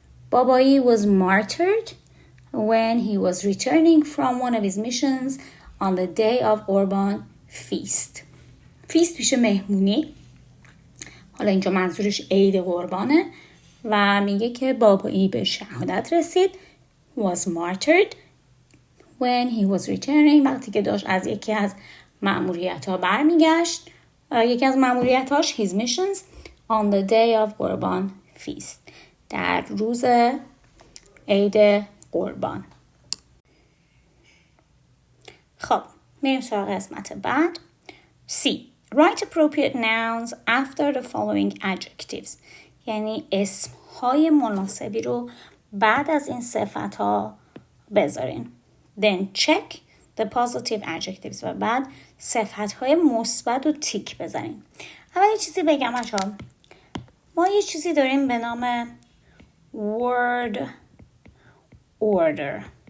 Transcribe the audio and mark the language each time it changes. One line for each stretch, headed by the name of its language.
English: Babaei was martyred when he was returning from one of his missions on the day of Qurban feast.
Persian: feast میشه مهمونی. حالا اینجا منظورش عید قربانه و میگه که بابایی به شهادت رسید
English: was martyred when he was returning
Persian: وقتی که داشت از یکی از مأموریت‌ها برمیگشت. یکی از مأموریت‌هاش
English: his missions on the day of Qurban feast
Persian: در روز عید قربان. خب میریم سراغ قسمت بعد. C.
English: Write appropriate nouns after the following adjectives.
Persian: یعنی اسمهای مناسبی رو بعد از این صفت‌ها بذارین.
English: Then check the positive adjectives
Persian: و بعد صفت‌های مثبت رو تیک بزنین. اول یه چیزی بگم بچه‌ها. ما یه چیزی داریم به نام word order.